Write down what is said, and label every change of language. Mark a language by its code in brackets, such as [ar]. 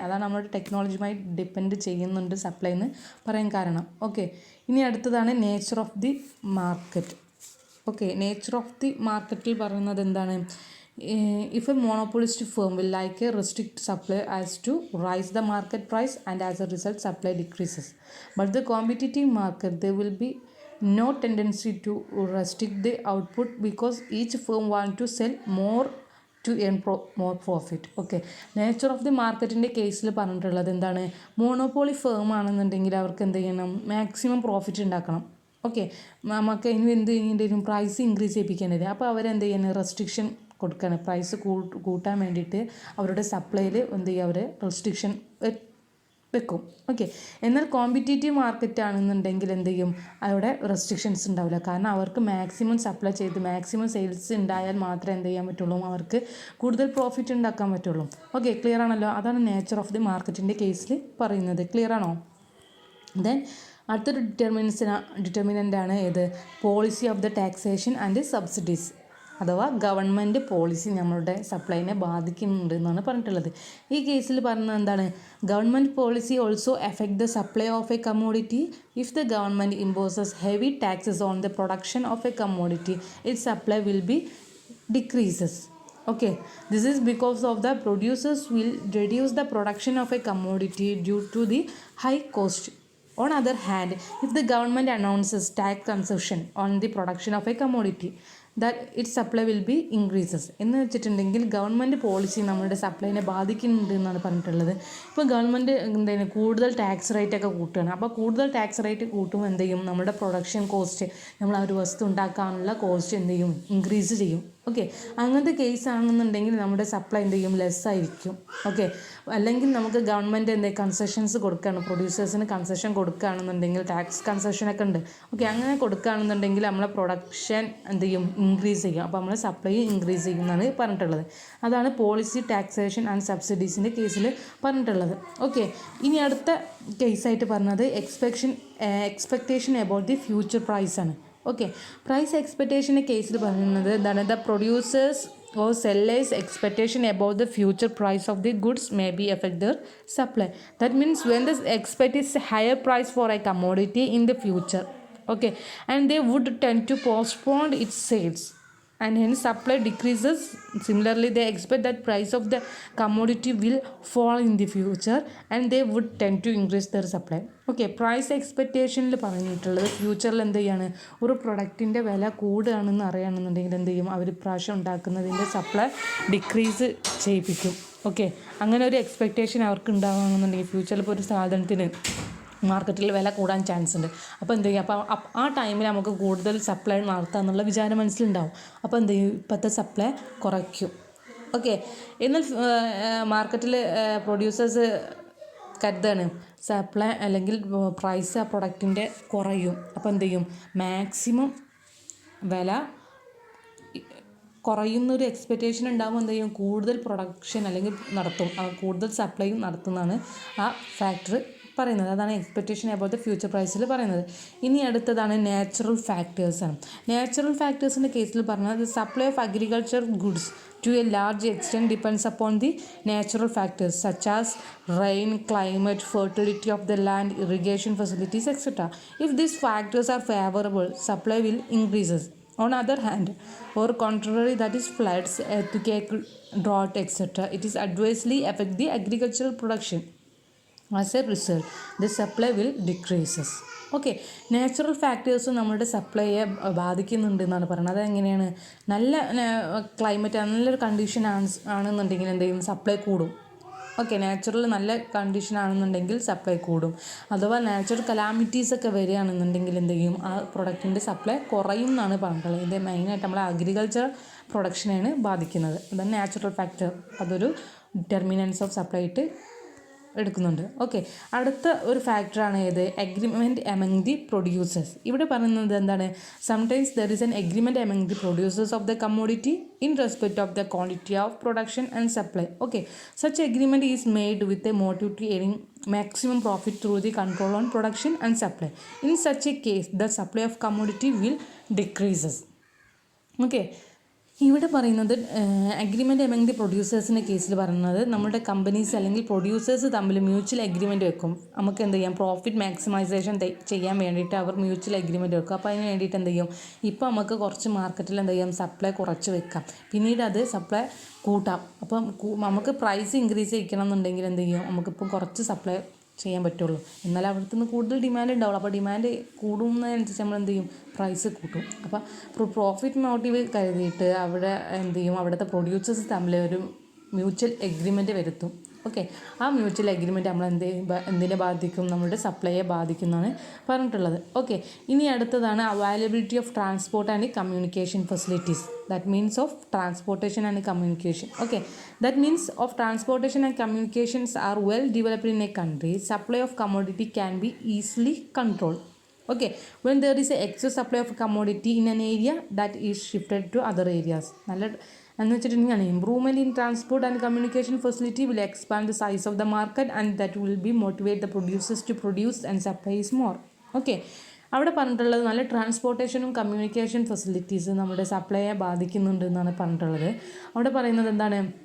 [ml] അതാണ് നമ്മുടെ ടെക്നോളജിയുമായി ഡിപ്പെൻഡ് ചെയ്യുന്നുണ്ട് സപ്ലൈ എന്ന് പറയാൻ കാരണം. ഓക്കെ, ഇനി അടുത്തതാണ് nature of the market. Okay, nature of the മാർക്കറ്റിൽ പറയുന്നത് എന്താണ്? [en] If a monopolist firm will like a restrict supply as to raise the market price and as a result supply decreases. But the competitive market there will be no tendency to restrict the output because each firm want to sell more to earn more profit. [ml] Okay, nature of the മാർക്കറ്റിൻ്റെ കേസിൽ പറഞ്ഞിട്ടുള്ളത് എന്താണ്? Monopoly firm ആണെന്നുണ്ടെങ്കിൽ അവർക്ക് എന്ത് ചെയ്യണം? Maximum profit ഉണ്ടാക്കണം. Okay, നമുക്ക് ഇനി എന്ത് ചെയ്യേണ്ടി പ്രൈസ് ഇൻക്രീസ് ചെയ്യിപ്പിക്കേണ്ടി വരും. അപ്പോൾ അവരെന്ത് ചെയ്യണം? റെസ്ട്രിക്ഷൻ കൊടുക്കണം. പ്രൈസ് കൂട്ടാൻ വേണ്ടിയിട്ട് അവരുടെ സപ്ലൈയിൽ എന്ത് ചെയ്യുക? അവർ റെസ്ട്രിക്ഷൻ വെക്കും. ഓക്കെ, എന്നാൽ കോമ്പറ്റീറ്റീവ് മാർക്കറ്റ് ആണെന്നുണ്ടെങ്കിൽ എന്ത് ചെയ്യും? അവിടെ റെസ്ട്രിക്ഷൻസ് ഉണ്ടാവില്ല. കാരണം അവർക്ക് മാക്സിമം സപ്ലൈ ചെയ്ത് മാക്സിമം സെയിൽസ് ഉണ്ടായാൽ മാത്രമേ എന്ത് ചെയ്യാൻ പറ്റുള്ളൂ? അവർക്ക് കൂടുതൽ പ്രോഫിറ്റ് ഉണ്ടാക്കാൻ പറ്റുള്ളൂ. ഓക്കെ, ക്ലിയർ ആണല്ലോ? അതാണ് നേച്ചർ ഓഫ് ദി മാർക്കറ്റിൻ്റെ കേസിൽ പറയുന്നത്. ക്ലിയർ ആണോ? ദെൻ അടുത്തൊരു ഡിറ്റർമിനൻ്റാണ് ഏത്? [en] policy of the taxation and subsidies, [ml] അഥവാ ഗവൺമെൻറ് പോളിസി നമ്മളുടെ സപ്ലൈനെ ബാധിക്കുന്നുണ്ട് എന്നാണ് പറഞ്ഞിട്ടുള്ളത്. ഈ കേസിൽ പറയുന്നത് എന്താണ്? [en] Government policy also affect the supply of a commodity. If the government imposes heavy taxes on the production of a commodity, it supply will be decreases. Okay, this is because of the producers will reduce the production of a commodity due to the high cost. On other hand, if the government announces tax concession on the production of a commodity, that its supply will be increases. [ml] എന്ന് വെച്ചിട്ടുണ്ടെങ്കിൽ government policy നമ്മുടെ സപ്ലൈനെ ബാധിക്കുന്നുണ്ട് എന്നാണ് പറഞ്ഞിട്ടുള്ളത്. ഇപ്പോൾ government എന്താണ് കൂടുതൽ tax rate ഒക്കെ കൂട്ടുകയാണ്. അപ്പോൾ കൂടുതൽ ടാക്സ് റേറ്റ് കൂട്ടുമ്പോൾ എന്ത് ചെയ്യും? നമ്മുടെ പ്രൊഡക്ഷൻ കോസ്റ്റ്, നമ്മൾ ആ ഒരു വസ്തു ഉണ്ടാക്കാനുള്ള കോസ്റ്റ് എന്ത് ചെയ്യും? ഇൻക്രീസ് ചെയ്യും. ഓക്കെ, അങ്ങനത്തെ കേസ് ആണെന്നുണ്ടെങ്കിൽ നമ്മുടെ സപ്ലൈ എന്ത് ചെയ്യും? ലെസ് ആയിരിക്കും. ഓക്കെ, അല്ലെങ്കിൽ നമുക്ക് ഗവൺമെൻറ് എന്ത് കൺസെഷൻസ് കൊടുക്കുകയാണ്, പ്രൊഡ്യൂസേഴ്സിന് കൺസെഷൻ കൊടുക്കുകയാണെന്നുണ്ടെങ്കിൽ, ടാക്സ് കൺസെഷനൊക്കെ ഉണ്ട്. ഓക്കെ, അങ്ങനെ കൊടുക്കുകയാണെന്നുണ്ടെങ്കിൽ നമ്മളെ പ്രൊഡക്ഷൻ എന്ത് ചെയ്യും? ഇൻക്രീസ് ചെയ്യും. അപ്പോൾ നമ്മളെ സപ്ലൈ ഇൻക്രീസ് ചെയ്യുമെന്നാണ് പറഞ്ഞിട്ടുള്ളത്. അതാണ് പോളിസി, ടാക്സേഷൻ ആൻഡ് സബ്സിഡീസിൻ്റെ കേസിൽ പറഞ്ഞിട്ടുള്ളത്. ഓക്കെ, ഇനി അടുത്ത കേസായിട്ട് പറഞ്ഞത് expectation about the future price ആണ്. ഓക്കെ, പ്രൈസ് എക്സ്പെക്റ്റേഷൻ്റെ കേസിൽ പറയുന്നത് എന്താണ്? [en] The producers or sellers' expectation about the future price of the goods may be affect their supply. That means when they expect is higher price for a commodity in the future, okay, and they would tend to postpone its sales, and hence supply decreases. Similarly, they expect that price of the commodity will fall in the future and they would tend to increase their supply. [ml] Okay, price എക്സ്പെക്റ്റേഷനിൽ പറഞ്ഞിട്ടുള്ളത് ഫ്യൂച്ചറിൽ എന്ത് ചെയ്യാണ്? ഒരു പ്രൊഡക്റ്റിൻ്റെ വില കൂടുകയാണെന്ന് അറിയുകയാണെന്നുണ്ടെങ്കിൽ എന്ത് ചെയ്യും? അവർ പ്രാവശ്യം ഉണ്ടാക്കുന്നതിൻ്റെ supply decrease ചെയ്യിപ്പിക്കും. ഓക്കെ, അങ്ങനെ ഒരു എക്സ്പെക്റ്റേഷൻ അവർക്ക് ഉണ്ടാകുകയാണെന്നുണ്ടെങ്കിൽ ഫ്യൂച്ചറിൽ ഇപ്പോൾ ഒരു സാധനത്തിന് മാർക്കറ്റിൽ വില കൂടാൻ ചാൻസ് ഉണ്ട്. അപ്പോൾ എന്ത് ചെയ്യും? അപ്പോൾ ആ ടൈമിൽ നമുക്ക് കൂടുതൽ സപ്ലൈ നടത്താം എന്നുള്ള വിചാരം മനസ്സിലുണ്ടാവും. അപ്പോൾ എന്ത് ചെയ്യും? ഇപ്പോഴത്തെ സപ്ലൈ കുറയ്ക്കും. ഓക്കെ, എന്നാൽ മാർക്കറ്റിൽ പ്രൊഡ്യൂസേഴ്സ് കരുതാണ് സപ്ലൈ അല്ലെങ്കിൽ പ്രൈസ് ആ പ്രൊഡക്റ്റിൻ്റെ കുറയും. അപ്പോൾ എന്ത് ചെയ്യും? മാക്സിമം വില കുറയുന്നൊരു എക്സ്പെക്റ്റേഷൻ ഉണ്ടാകുമ്പോൾ എന്ത് ചെയ്യും? കൂടുതൽ പ്രൊഡക്ഷൻ അല്ലെങ്കിൽ നടത്തും, കൂടുതൽ സപ്ലൈയും നടത്തുന്നതാണ് ആ ഫാക്ടർ പറയുന്നത്. അതാണ് എക്സ്പെക്റ്റേഷൻ അബൌട്ട് ദ ഫ്യൂച്ചർ പ്രൈസിൽ പറയുന്നത്. ഇനി അടുത്തതാണ് നാച്ചുറൽ ഫാക്ടേഴ്സാണ്. നാച്ചുറൽ ഫാക്ടേഴ്സിൻ്റെ കേസിൽ പറഞ്ഞത് [en] Supply of agriculture goods to a large extent depends upon the natural factors such as rain, climate, fertility of the land, irrigation facilities, etc. If these factors are favorable, supply will increases. On other hand, or contrary, that is floods, earthquake, drought, etc., it is adversely affect the agricultural production. As a result, the supply will decreases. [ml] Okay, natural factors നമ്മുടെ സപ്ലൈയെ ബാധിക്കുന്നുണ്ട് എന്നാണ് പറയുന്നത്. അതെങ്ങനെയാണ്? നല്ല climate, നല്ലൊരു condition ആണെന്നുണ്ടെങ്കിൽ എന്ത് ചെയ്യും? സപ്ലൈ കൂടും. ഓക്കെ, നാച്ചുറൽ നല്ല കണ്ടീഷൻ ആണെന്നുണ്ടെങ്കിൽ സപ്ലൈ കൂടും. അഥവാ നാച്ചുറൽ കലാമിറ്റീസ് ഒക്കെ വരികയാണെന്നുണ്ടെങ്കിൽ എന്ത് ചെയ്യും? ആ പ്രൊഡക്റ്റിൻ്റെ സപ്ലൈ കുറയും എന്നാണ് പറഞ്ഞിട്ടുള്ളത്. ഇത് മെയിനായിട്ട് നമ്മളെ അഗ്രികൾച്ചർ പ്രൊഡക്ഷനെയാണ് ബാധിക്കുന്നത്. അതാണ് നാച്ചുറൽ ഫാക്ടർ. അതൊരു ഡിറ്റർമിനൻസ് ഓഫ് സപ്ലൈ ആയിട്ട് എടുക്കുന്നുണ്ട്. ഓക്കെ, അടുത്ത ഒരു ഫാക്ടറാണ് ഏത്? Agreement among the producers. ഇവിടെ പറയുന്നത് എന്താണ്? [en] Sometimes there is an agreement among the producers of the commodity in respect of the quantity of production and supply. Okay, such agreement is made with a motive to earning maximum profit through the control on production and supply. In such a case, the supply of commodity will decreases. [ml] Okay, ഇവിടെ പറയുന്നത് agreement among the പ്രൊഡ്യൂസേഴ്സിൻ്റെ കേസിൽ പറയുന്നത് നമ്മുടെ companies അല്ലെങ്കിൽ producers തമ്മിൽ mutual agreement വെക്കും. നമുക്ക് എന്ത് ചെയ്യാം? പ്രോഫിറ്റ് മാക്സിമൈസേഷൻ ചെയ്യാൻ വേണ്ടിയിട്ട് അവർ മ്യൂച്വൽ അഗ്രിമെൻറ്റ് വെക്കും. അപ്പോൾ അതിന് വേണ്ടിയിട്ട് എന്ത് ചെയ്യും? ഇപ്പോൾ നമുക്ക് കുറച്ച് മാർക്കറ്റിൽ എന്ത് ചെയ്യാം? സപ്ലൈ കുറച്ച് വെക്കാം, പിന്നീട് അത് സപ്ലൈ കൂട്ടാം. അപ്പം നമുക്ക് പ്രൈസ് ഇൻക്രീസ് ചെയ്യിക്കണം എന്നുണ്ടെങ്കിൽ എന്ത് ചെയ്യും? നമുക്കിപ്പം കുറച്ച് സപ്ലൈ ചെയ്യാൻ പറ്റുള്ളൂ. എന്നാൽ അവിടുത്തെ നിന്ന് കൂടുതൽ ഡിമാൻഡ് ഉണ്ടാവുള്ളൂ. അപ്പോൾ ഡിമാൻഡ് കൂടുന്നതിനനുസരിച്ച് നമ്മൾ എന്ത് ചെയ്യും? പ്രൈസ് കൂട്ടും. അപ്പോൾ പ്രോഫിറ്റ് മോട്ടീവ് കരുതിയിട്ട് അവിടെ എന്ത് ചെയ്യും? അവിടുത്തെ പ്രൊഡ്യൂസേഴ്സ് തമ്മിൽ ഒരു മ്യൂച്വൽ എഗ്രിമെൻറ്റ് വരുത്തും. ഓക്കെ, ആ മ്യൂച്വൽ എഗ്രിമെൻറ്റ് നമ്മൾ എന്തിനെ ബാധിക്കും? നമ്മുടെ സപ്ലൈയെ ബാധിക്കുന്നതാണ് പറഞ്ഞിട്ടുള്ളത്. ഓക്കെ, ഇനി അടുത്തതാണ് availability of transport and communication facilities. [en] That means of transportation and communication. Okay, that means of transportation and communications are well developed in a country. Supply of commodity can be easily controlled. Okay, when there is a excess supply of commodity in an area, that is shifted to other areas. [ml] നല്ല എന്ന് വെച്ചിട്ടുണ്ടെങ്കിൽ [en] Improvement in transport and communication facility will expand the size of the market and that will be motivate the producers to produce and supplies more. [ml] Okay, അവിടെ പറഞ്ഞിട്ടുള്ളത് നല്ല ട്രാൻസ്പോർട്ടേഷനും communication facilities നമ്മുടെ സപ്ലൈയെ ബാധിക്കുന്നുണ്ട് എന്നാണ് പറഞ്ഞിട്ടുള്ളത്. അവിടെ പറയുന്നത് എന്താണ്?